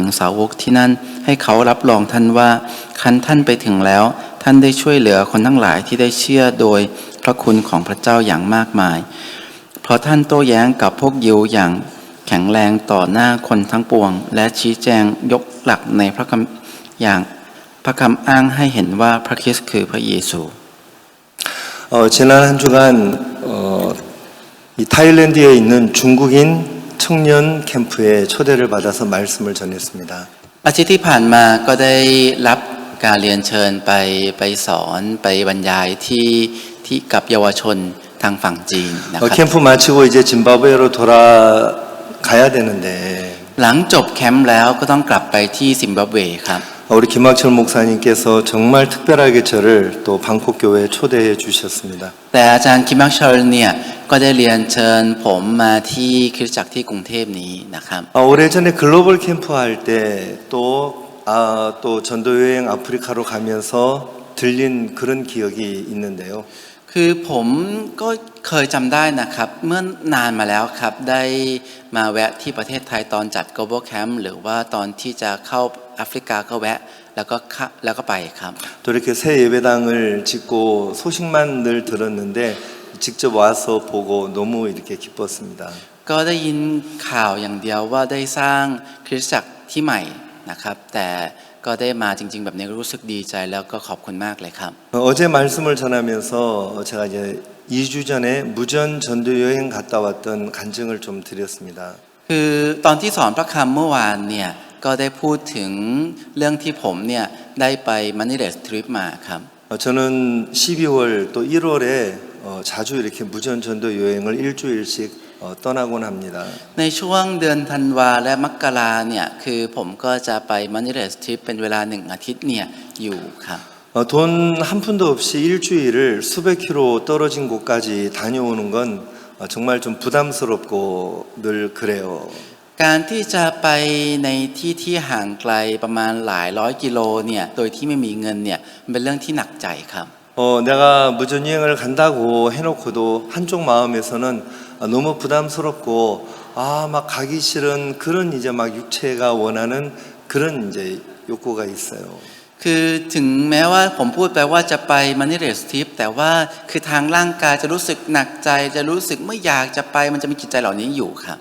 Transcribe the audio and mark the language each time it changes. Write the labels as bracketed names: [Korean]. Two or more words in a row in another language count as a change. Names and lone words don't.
[Thai] สาวกที่นั่นให้เขารับรองท่านว่าคันท่านไปถึงแล้วท่านได้ช่วยเหลือคนทั้งหลายที่ได้เชื่อโดยพระคุณของพระเจ้าอย่างมากมายเพราะท่านโต้แย้งกับพวกยิวอย่างแข็งแรงต่อหน้าคนทั้งปวงและชี้แจงยกหลักในพระคำอย่างพระคำอ้างให้เห็นว่าพระคริสต์คือพระเยซู [Korean] 지난 한 주간 이 타일랜드에 있는 중국인 청년 캠프에 초대를 받아서 말씀을 전했습니다. [Thai] อาทิตย์ที่ผ่านมาก็ได้รับการเรียนเชิญไปสอนไปบรรยายที่กับเยาวชนทางฝั่งจีนนะครับ [Korean] 캠프 마치고 이제 짐바브웨로 돌아가야 되는데 [Thai] หลังจบแคมป์แล้วก็ต้องกลับไปที่ซิมบับเวครับ [Korean] 우리 김학철 목사님께서 정말 특별하게 저를 또 방콕 교회에 초대해 주셨습니다. [Thai] แต่อาจารย์คิมมักชอลเนี่ยก็ได้เรียนเชิญผมมาที่คริสตจักรที่กรุงเทพนี้นะครับ [Korean] 오래전에 글로벌 캠프 할 때 또 전도 여행 아프리카로 가면서 들린 그런 기억이 있는데요. [Thai] คือผมก็เคยจำได้นะครับเมื่อนานมาแล้วครับได้มาแวะที่ประเทศไทยตอนจัด Global Camp หรือว่าตอนที่จะเข้าแอฟริกาก็แวะแล้วก็ไปครับ [Korean] 또 이렇게 새 예배당을 짓고 소식만 늘 들었는데 직접 와서 보고 너무 이렇게 기뻤습니다. [Thai] ก็ได้ยินข่าวอย่างเดียวว่าได้สร้างคริสตจักรที่ใหม่นะครับแต่ก็ได้มาจริงๆแบบนี้ก็รู้สึกดีใจแล้วก็ขอบคุณมากเลยครับ [Korean] 어제 말씀을 전하면서 제가 이제 2주 전에 무전 전도 여행 갔다 왔던 간증을 좀 드렸습니다. [Thai] คือตอนที่สอนพระคำเมื่อวานเนี่ยก็ได้พูดถึงเรื่องที่ผมเนี่ยได้ไป [English] moneyless trip [Thai] มาครับ [Korean] 저는 12월 또 1월에 자주 이렇게 무전 전도 여행을 일주일씩 떠나곤 합니다. [Thai] ในช่วงเดือนธันวาและมกราเนี่ยคือผมก็จะไป [English] moneyless trip [Thai] เป็นเวลา1 อาทิตย์เนี่ยอยู่ครับ [Korean] 돈 한 푼도 없이 일주일을 수백 킬로 떨어진 곳까지 다녀오는 건 정말 좀 부담스럽고 늘 그래요. [Thai] การที่จะไปในที่ห่างไกลประมาณหลายร้อยกิโลเนี่ยโดยที่ไม่มีเงินเนี่ยเป็นเรื่องที่หนักใจครับ [Korean] 내가 무전 여행을 간다고 해놓고도 한쪽 마음에서는 너무 부담스럽고 막 가기 싫은 그런 이제 막 육체가 원하는 그런 이제 욕구가 있어요. [Thai] คือถึงแม้ว่าผมพูดไปว่าจะไป [English] moneyless trip [Thai] แต่ว่าคือทางร่างกายจะรู้สึกหนักใจจะรู้สึกไม่อยากจะไปมันจะมีจิตใจเหล่านี้อยู่ครับ